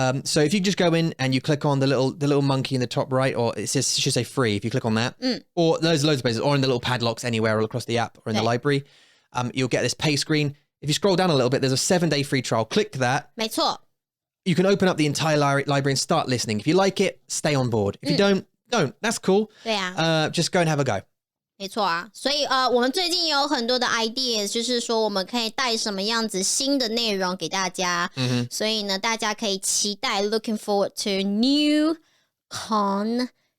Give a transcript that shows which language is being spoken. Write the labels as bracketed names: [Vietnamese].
[English] So if you just go in and you click on the little monkey in the top right, or it should say free if you click on that, or there's loads of places, or in the little padlocks anywhere all across the app or in the library. You'll get this pay screen. If you scroll down a little bit, there's a 7-day free trial. Click that. [Chinese] 没错. [English] You can open up the entire library and start listening. If you like it, stay on board. If you don't. That's cool. [Chinese] 对啊. [English] Just go and have a go. [Chinese] 没错啊，所以我们最近有很多的 ideas， 就是说我们可以带什么样子新的内容给大家。所以呢，大家可以期待 ， [English] looking forward to new content.